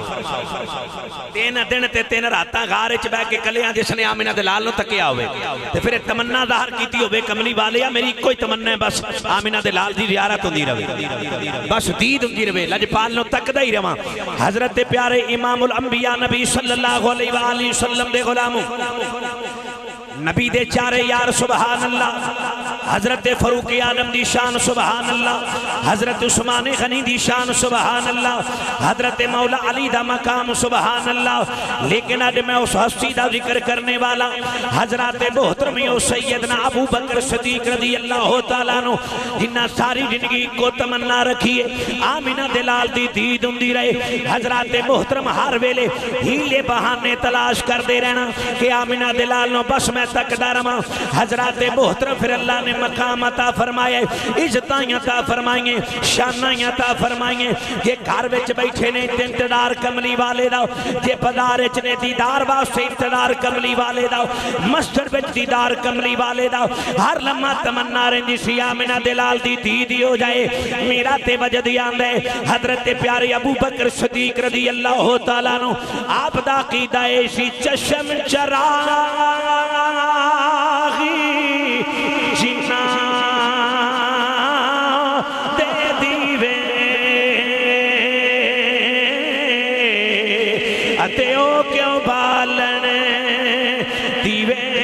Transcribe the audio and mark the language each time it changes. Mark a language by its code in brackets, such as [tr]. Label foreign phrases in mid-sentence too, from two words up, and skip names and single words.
[pa] 3 دن تے 3 راتاں غار چ بیٹھ کے کلیاں جس نے آمنہ دے لال نوں تکیا ہووے تے فیر تمنا ظاہر کیتی ہووے کملی والیا میری اکو ہی تمنا ہے بس آمنہ دے لال دی زیارت ہندی رہے، بس دید ہندی رہے، لجپال نوں تکدا ہی رہواں. حضرت پیارے امام الانبیاء نبی [ar] صلى الله عليه وسلم [pa] دے غلاموں نبی دے چارے یار [ar] سبحان الله, [pa] حضرت فاروق اعظم دی شان [ar] سبحان الله, [pa] حضرت عثمان غنی دی شان [ar] سبحان الله, [pa] حضرت مولا علی دا مقام [ar] سبحان الله. [pa] لیکن اج میں اس ہستی دا ذکر کرن والا حضرت محترم سیدنا ابوبکر صدیق [ar] رضي الله تعالى عنه [pa] جنہاں ساری زندگی کو تمنا رکھی ہے آمنہ دے لال دی دید ہندی رہے. حضرت محترم ہر ویلے حیلے بہانے تلاش کرتے رہنا کہ آمنہ دے لال نوں بس میں تکدا رہواں. حضرت محترم فیر اللہ نے مقام عطا فرمایا، عزتاں عطا فرمائیے، شاناں عطا فرمائیے. جے گھر وچ بیٹھے نے انتظار کملی والے دا، جے بازار وچ نے دیدار واسطے انتظار کملی والے دا، مسجد وچ دیدار کملی والے دا، ہر لمحہ تمنا رہندی سی آمنہ دے لال دی دید ہو جائے. میرا تے وجد آندا ہے حضرت پیارے ابوبکر صدیق [ar] رضي الله تعالى عنه [pa] آپ دا کیدا ایسی چشم چراغ جنہاں دے دیوے اتے او کیوں بالن دیوے.